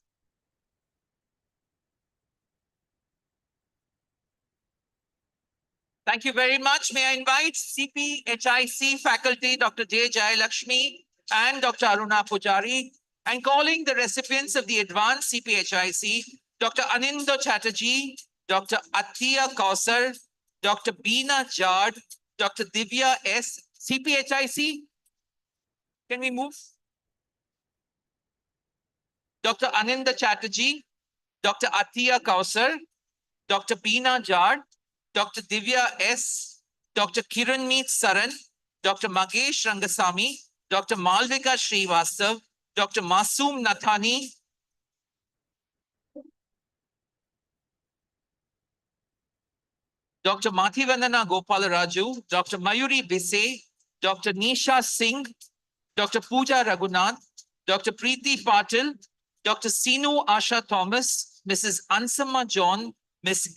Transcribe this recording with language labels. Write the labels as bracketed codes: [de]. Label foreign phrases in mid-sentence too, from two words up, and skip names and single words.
[en] Thank you very much. May I invite CPHIC faculty, Dr. J. Jayalakshmi and Dr. Aruna Pujari, and calling the recipients of the advanced CPHIC, Dr. Anindo Chatterjee, Dr. Atiya Kausar, Dr. Beena Jad, Dr. Divya S. CPHIC. Can we move? Dr. Aninda Chatterjee, Dr. Atiya Kausar, Dr. Beena Jad, Dr. Divya S., Dr. Kiranmeet Saran, Dr. Magesh Rangasamy, Dr. Malvika Srivastav, Dr. Masoom Nathani, Dr. Mathivandana Gopalaraju, Dr. Mayuri Bise, Dr. Nisha Singh, Dr. Pooja Raghunath, Dr. Preeti Patil, Dr. Sinu Asha Thomas, Mrs. Ansama John, Ms.